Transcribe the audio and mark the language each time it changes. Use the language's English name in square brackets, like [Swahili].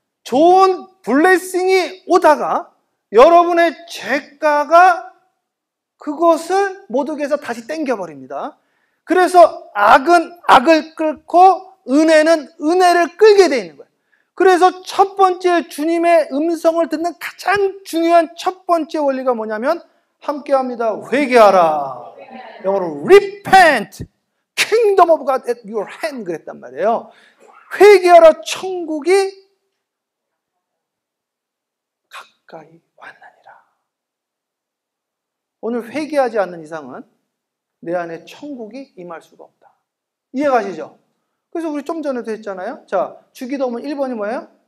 [Korean] 좋은 블레싱이 오다가 여러분의 죄가가 그것을 모독해서 다시 땡겨버립니다. 그래서 악은 악을 끌고 은혜는 은혜를 끌게 되어 있는 거예요. 그래서 첫 번째 주님의 음성을 듣는 가장 중요한 첫 번째 원리가 뭐냐면 함께 합니다. 회개하라. 영어로 repent. [English] Kingdom of God at your hand [Korean] 그랬단 말이에요. 회개하라. 천국이 가까이 왔느니라. 오늘 회개하지 않는 이상은 내 안에 천국이 임할 수가 없다. 이해가시죠? 그래서 우리 좀 전에도 했잖아요. 자, 주기도문 1번이 뭐예요?